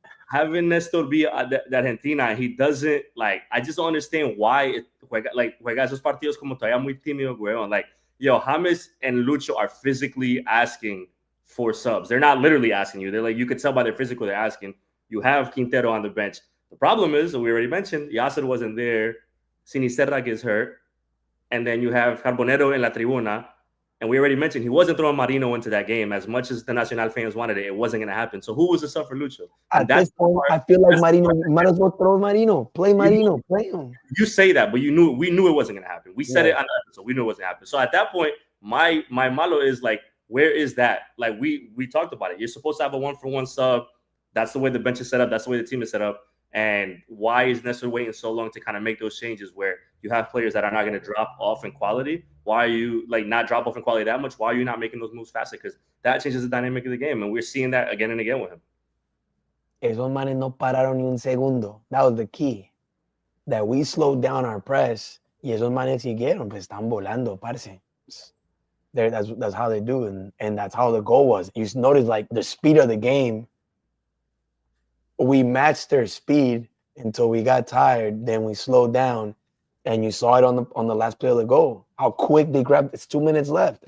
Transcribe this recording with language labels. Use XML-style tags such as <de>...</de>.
<en>Having Nestor be de Argentina, he doesn't I just don't understand why juega esos partidos como todavía muy tímido, weón. Like, yo, James and Lucho are physically asking for subs. They're not literally asking you. They're like, you could tell by their physical they're asking. You have Quintero on the bench. The problem is, we already mentioned, Yasser wasn't there. Sinisterra gets hurt. And then you have Carbonero in la tribuna. And we already mentioned he wasn't throwing Marino into that game. As much as the Nacional fans wanted it, it wasn't going to happen. So who was the sub for Lucho? At this point, I feel like Marino, might as well throw Marino. Play Marino. Play him. You say that, but we knew it wasn't going to happen. We said it on the episode. We knew it wasn't going to happen. So at that point, my malo is where is that? Like we talked about it. You're supposed to have a 1-for-1 sub. That's the way the bench is set up. That's the way the team is set up. And why is Nestor waiting so long to kind of make those changes where you have players that are not going to drop off in quality? Why are you not drop off in quality that much? Why are you not making those moves faster? Because that changes the dynamic of the game, and we're seeing that again and again with him.</en> <es>Esos manes no pararon ni un segundo. That was the key. That we slowed down our press, y esos manes siguieron, pues están volando, parce.</es> <en>That's how they do, and that's how the goal was. You notice the speed of the game. We matched their speed until we got tired. Then we slowed down, and you saw it on the last play of the goal. How quick they grabbed. It's 2 minutes left.</en>